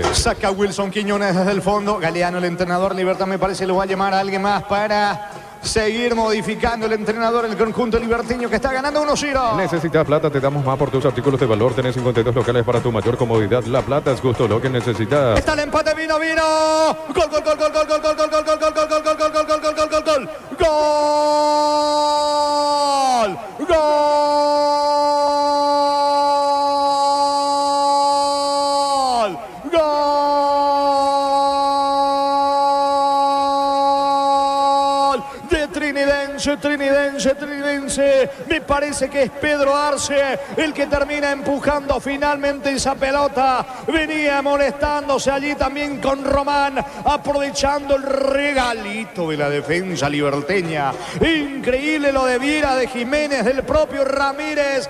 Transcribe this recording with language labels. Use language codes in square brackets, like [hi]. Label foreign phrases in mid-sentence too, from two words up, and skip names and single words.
[es] Saca Wilson Quiñones desde el fondo. Galeano, el entrenador. Libertad, me parece, lo va a llamar a alguien más para seguir modificando el entrenador, el conjunto liberteño que está ganando 1-0. Necesitas plata, te damos más por tus artículos de valor. Tenés 52 locales para tu mayor comodidad. La plata es justo lo que necesitas. Está el empate, vino. Gol, gol, gol, gol, gol, gol, gol, gol, gol, gol, gol, gol, gol, gol, gol, gol, gol, gol, gol, gol. Gol. Trinidense. Me parece que es Pedro Arce el que termina empujando finalmente esa pelota. Venía molestándose allí también con Román, aprovechando el regalito de la defensa liberteña. Increíble lo de Viera, de Jiménez, del propio Ramírez.